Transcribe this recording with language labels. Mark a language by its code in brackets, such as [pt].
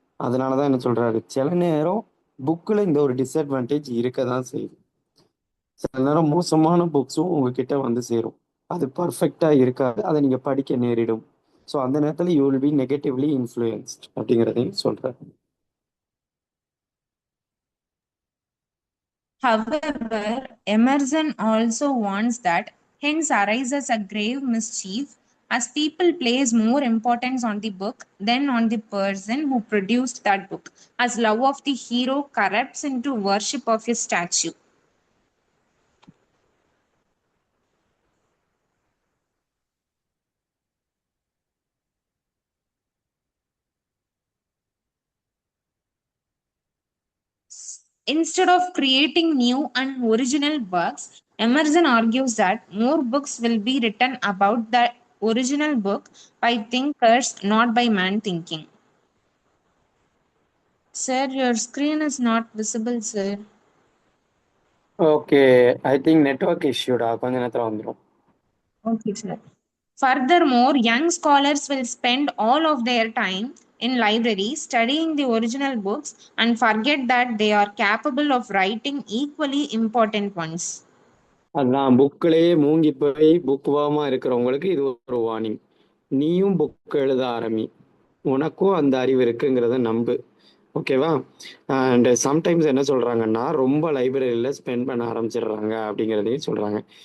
[ta] அதனால தான் என்ன சொல்றாரு, சில நேரம் புக்கில் இந்த ஒரு டிஸ்அட்வான்டேஜ் இருக்க தான் செய்யுது. சில நேரம் மோசமான புக்ஸும் உங்ககிட்ட வந்து சேரும். அது பர்ஃபெக்டாக இருக்காது, அதை நீங்கள் படிக்க நேரிடும். ஸோ அந்த நேரத்தில் [en] you will be negatively influenced [ta] அப்படிங்கிறதையும் சொல்கிறார். [en] However, Emerson also warns that hence arises a grave mischief as people place more importance on the book than on the person who produced that book, as love of the hero corrupts into worship of a statue. Instead of creating new and original works, Emerson argues that more books will be written about the original book by thinkers, not by man thinking. Sir, your screen is not visible, sir. [ta] Okay, [en] I think network இஷ்யூடா, [ta] கொஞ்ச நேரத்தில் வந்துடும். [en] Okay, sir. Furthermore, young scholars will spend all of their time in libraries studying the original books and forget that they are capable of writing equally important ones. [ta] அதான் புக்கிலேயே மூங்கி போய் book வாமா இருக்கிறவங்களுக்கு இது ஒரு warning. நீயும் புக் எழுத ஆரம்பி, உனக்கும் அந்த அறிவு இருக்குங்கிறத நம்பு. ஓகேவா? அண்ட் சம்டைம்ஸ் என்ன சொல்றாங்கன்னா, ரொம்ப லைப்ரரியில் ஸ்பெண்ட் பண்ண ஆரம்பிச்சிடுறாங்க அப்படிங்கிறதையும் சொல்றாங்க.